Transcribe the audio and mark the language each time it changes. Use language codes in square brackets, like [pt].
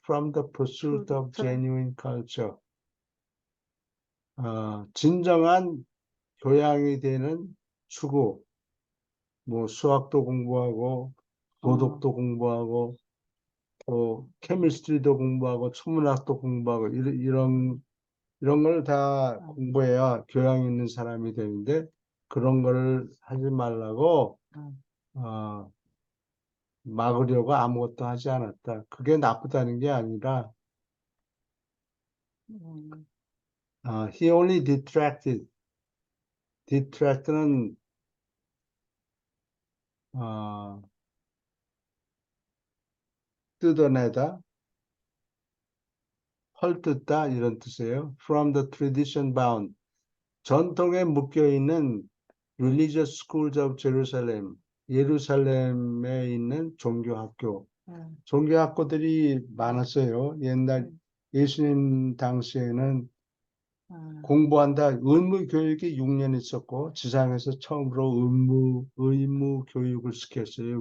[en] From the pursuit of genuine culture. [ko] 진정한 교양이 되는 추구. 뭐 수학도 공부하고 도덕도 공부하고 또 케미스트리도 공부하고 천문학도 공부하고 이런 걸 다 공부해야 교양 있는 사람이 되는데 그런 걸 하지 말라고 막으려고 아무것도 하지 않았다. 그게 나쁘다는 게 아니라 [en] he only detracted. [ko] detract는 뜯어내다, 헐뜯다 이런 뜻이에요. [en] From the tradition bound. [ko] 전통에 묶여있는 [en] religious schools of Jerusalem. [ko] 예루살렘에 있는 종교학교. 종교학교들이 많았어요. 옛날 예수님 당시에는 공부한다. 의무 교육이 6년 있었고 지상에서 처음으로 의무 교육을 시켰어요.